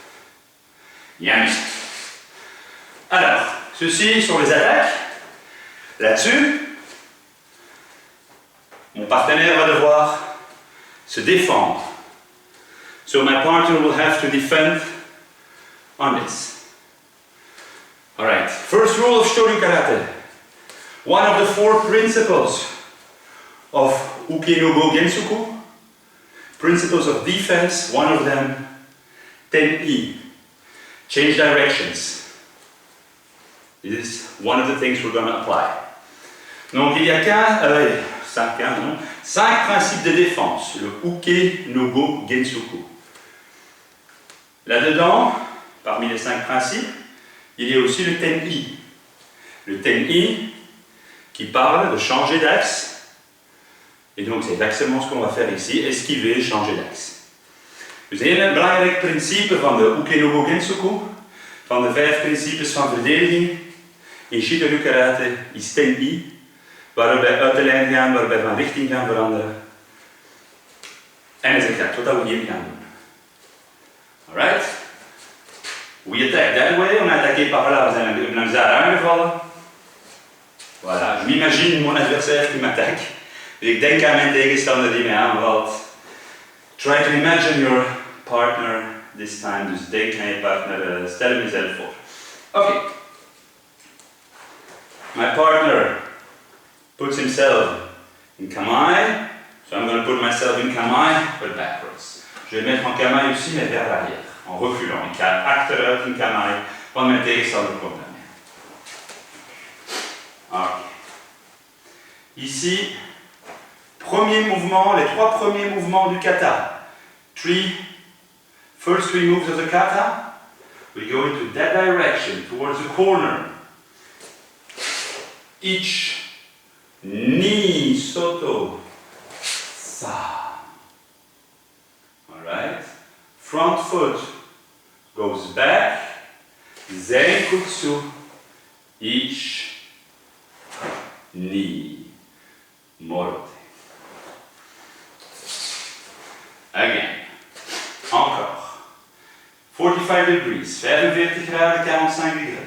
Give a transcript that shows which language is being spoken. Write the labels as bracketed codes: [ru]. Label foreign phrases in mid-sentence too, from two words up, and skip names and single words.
[fr] Yami. Alors, ceci sont les attaques. Là-dessus, mon partenaire va devoir se défendre. [en] So my partner will have to defend on this. Alright, first rule of Shoryu Karate. One of the 4 principles of Uke-no-go Gensuku, principles of defense, one of them, Ten-I, change directions. This is one of the things we're going to apply. [fr] Donc il y a 5 principes de défense, le Uke-no-go Gensuku. Là-dedans, parmi les 5 principes, il y a aussi le Ten-I. Le Ten-I qui parle de changer d'axe. Et donc c'est exactement ce qu'on va faire ici, esquiver, changer d'axe. [nl] Dus een belangrijk principe van de Uke-no-go Gensuku, van de 5 principes van verdediging in Shito-ryu Karate, is Ten-I, waarbij we uit de lijn gaan, waarbij we van richting gaan veranderen. En dat is exact wat we hier gaan doen. [en] Alright? We attack that way, [fr] on a attaqué par là, [nl] we zijn daar aangevallen. [fr] Voilà, je m'imagine mon adversaire qui m'attaque. [nl] Ik denk aan mijn tegenstander die mij aanvalt. [en] Try to imagine your partner this time, [nl] dus denk aan je partner, stel hem jezelf voor. [en] Okay. My partner puts himself in kamae, so I'm going to put myself in kamae, but backwards. [fr] Je vais mettre en kamae aussi, mais vers l'arrière, en reculant. [nl] Ik ga achteruit in kamae, want mijn tegenstander komt naar mij. [en] Okay. [fr] Ici, premier mouvement, les 3 premiers mouvements du kata. [en] First 3 moves of the kata, we go into that direction, towards the corner. [ja] Ich, ni, soto, sa. [en] Alright? Front foot goes back, [ja] zenkutsu, ich, ni, morote. [en] Again. [fr] Encore. 45 degrees, 45 graden, 45 degrés.